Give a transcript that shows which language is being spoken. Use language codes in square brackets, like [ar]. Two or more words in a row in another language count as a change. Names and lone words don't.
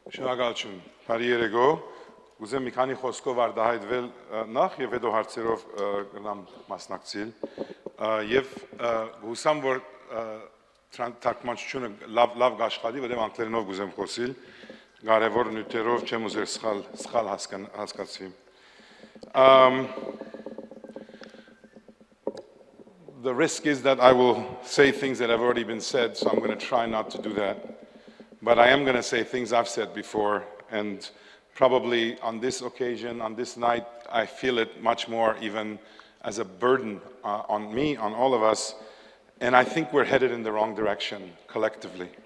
[hy] Շնորհակալություն, բարի երեկո, ուզեմ մի քանի խոսքով արտահայտվել նախ եւ հետո հարցերով գնամ մասնակցել եւ հուսամ որ թարգմանչությունը լավ աշխատի, որտեղ անգլերենով ուզեմ խոսել, կարևոր նյութերով չեմ ուզել սխալ հասկացվի։ [en] The risk is that I will say things that have already been said, so I'm going to try not to do that. But I am going to say things I've said before, and probably on this occasion, on this night, I feel it much more even as a burden on me, on all of us, and I think we're headed in the wrong direction collectively.